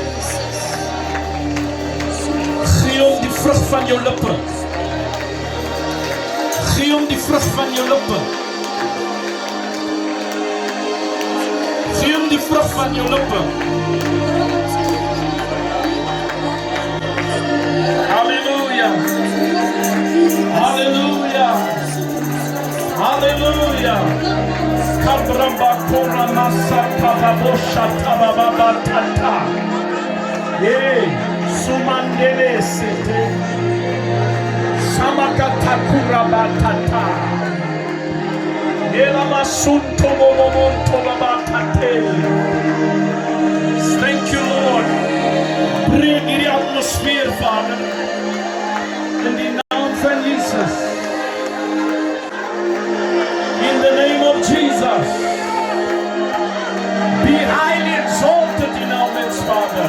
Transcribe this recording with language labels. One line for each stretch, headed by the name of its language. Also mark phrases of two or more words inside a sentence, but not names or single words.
Afrikaans: Gee hom die vrug van jou lippe. Gee hom die vrug van jou lippe. Gee hom die vrug van jou lippe. Halleluja. Halleluja. Halleluja. Kabramba kora masa kababosha tabababa tata. Hey, sumandele sete. Samakata kuraba tata. Ela masunto momonto labatate.
English: Thank you, Lord. Bring in the atmosphere, Father. In the name of Jesus. In the name of Jesus. Be highly exalted in our midst, Father.